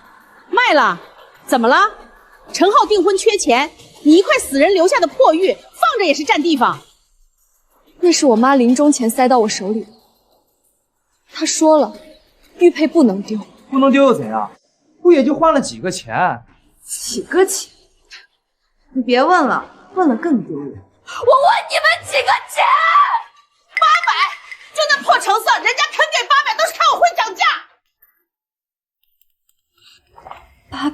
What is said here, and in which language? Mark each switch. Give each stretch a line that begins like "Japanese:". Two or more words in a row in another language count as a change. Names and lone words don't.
Chinese: 卖了？怎么了？陈浩訂婚缺錢，你一塊死人留下的破玉放着也是占地方。那是我媽臨終前塞到我手裡的。她說了，玉佩不能丟。不能丟又怎樣？不也就換了幾個錢？幾個錢？你別問了，問了更丟人。我問你們幾個錢？800，就那破成色，人家肯給800，都是看我會講價。